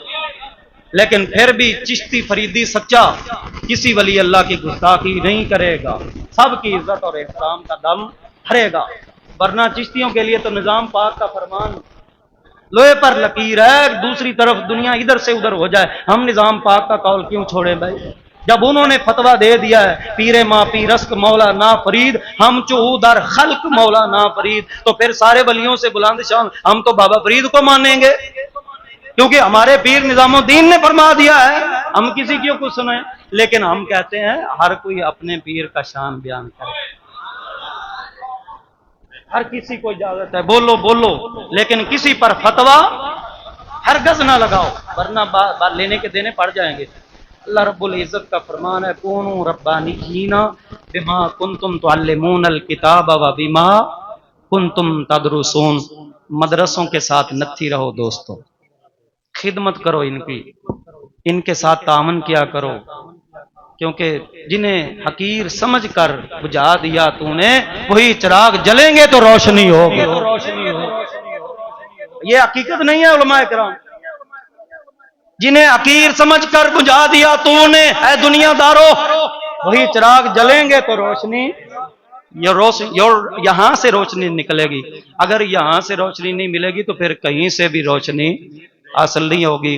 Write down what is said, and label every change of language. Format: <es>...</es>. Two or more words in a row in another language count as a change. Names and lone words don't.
<ur>لیکن پھر بھی چشتی فریدی سچا کسی ولی اللہ کی گستاخی نہیں کرے گا، سب کی عزت اور احترام کا دم بھرے گا، ورنہ چشتیوں کے لیے تو نظام پاک کا فرمان لوہے پر لکیر ہے، دوسری طرف دنیا ادھر سے ادھر ہو جائے ہم نظام پاک کا قول کیوں چھوڑیں بھائی؟ جب انہوں نے فتویٰ دے دیا ہے</ur> <fa>پیر ماں پیرست مولا نا فرید ہم چو در خلق مولا نا فرید،</fa> <ur>تو پھر سارے ولیوں سے بلند شان ہم تو بابا فرید کو مانیں گے، کیونکہ ہمارے پیر نظام الدین نے فرما دیا ہے، ہم کسی کی کچھ سنیں۔ لیکن ہم کہتے ہیں ہر کوئی اپنے پیر کا شان بیان کرے، ہر کسی کو اجازت ہے بولو بولو، لیکن کسی پر فتویٰ ہرگز نہ لگاؤ ورنہ بات لینے کے دینے پڑ جائیں گے۔ اللہ رب العزت کا فرمان ہے</ur> <ar>کونوا ربانیین بما کنتم تعلمون الکتاب و بما کنتم تدرسون،</ar> <ur>مدرسوں کے ساتھ نتھی رہو دوستو، خدمت کرو ان کی، ان کے ساتھ تعاون کیا کرو، کیونکہ جنہیں حقیر سمجھ کر بجھا دیا تو نے وہی چراغ جلیں گے تو روشنی ہوگی۔ یہ حقیقت نہیں ہے علماء کرام، جنہیں حقیر سمجھ کر بجھا دیا تو نے اے دنیا دارو وہی چراغ جلیں گے تو روشنی، یہاں سے روشنی نکلے گی، اگر یہاں سے روشنی نہیں ملے گی تو پھر کہیں سے بھی روشنی حاصل نہیں ہوگی۔</ur>